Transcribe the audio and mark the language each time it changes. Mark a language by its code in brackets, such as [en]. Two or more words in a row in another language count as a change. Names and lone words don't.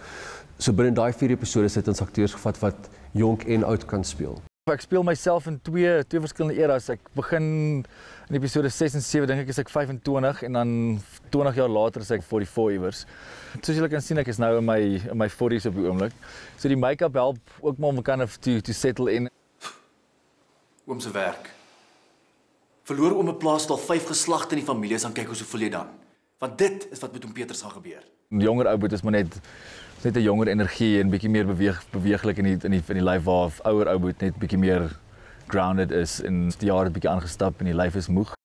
[af] So binne daai 4 episodes het ons akteurs gevat wat jonk en oud kan speel. Ek speel myself in twee verskillende eras. Ek begin in episode 6 en 7 dink ek is ek 25 en dan 20 jaar later is ek 44 iewers. Soos julle kan sien, ek is nou in my 40s op die oomblik. So die make-up help ook maar om [en] kind of to settle in. [af] Oom se werk. Verloor oom 'n plaas al 5 geslagte in die familie, dan kyk hoe voel jy dan? Want dit is wat met oom Peters gaan gebeur. Jonger ouboet is maar net 'n jonger energie en bietjie meer beweeglik in die lyf waar ouer ouboet net bietjie meer grounded is en die jare bietjie aangestap en die lyf is moeg.